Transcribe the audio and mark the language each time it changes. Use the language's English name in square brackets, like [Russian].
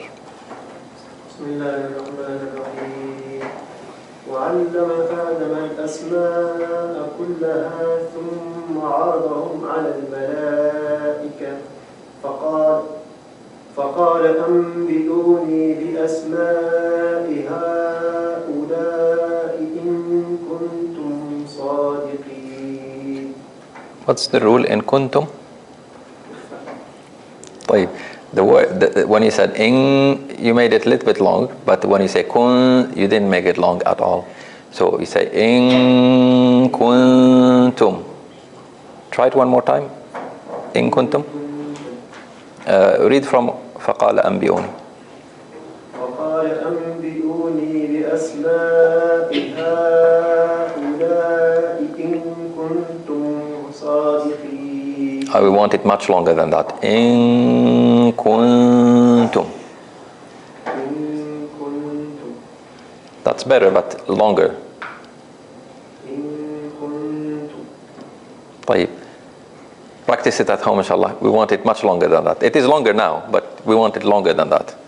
[Arabic] بسم الله الرحمن الرحيم وعلم آدم الأسماء كلها ثم عرضهم على الملائكة فقال أنبئوني بأسماء هؤلاء إن كنتم صادقين. [English] What's the rule in kuntum? [Arabic] طيب. [English] The word, when you said in, you made it a little bit long, but when you say kun, you didn't make it long at all. So you say in kuntum. Try it one more time. In kuntum. Read from [Arabic] فقال أنبئوني. فقال أنبئوني بأسماء هؤلاء إن كنتم صادقين. [English] We want it much longer than that. In kuntum. [Arabic] إن كنتم. [English] That's better, but longer. [Arabic] إن كنتم. طيب. [English] Practice it at home, inshallah. We want it much longer than that. It is longer now, but we want it longer than that.